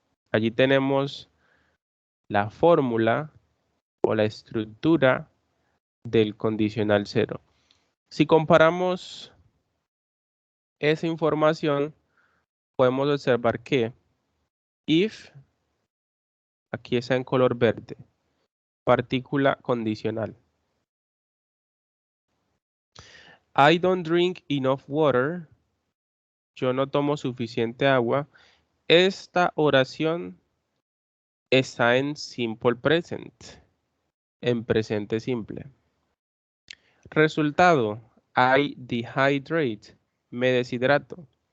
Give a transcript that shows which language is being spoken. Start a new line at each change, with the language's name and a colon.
Spanish: Allí tenemos la fórmula o la estructura del condicional 0. Si comparamos esa información, podemos observar que if, aquí está en color verde, partícula condicional.
English: I don't drink enough water.
Spanish: Yo no tomo suficiente agua. Esta oración está en simple present, en presente simple. Resultado,
English: I dehydrate,
Spanish: me deshidrato.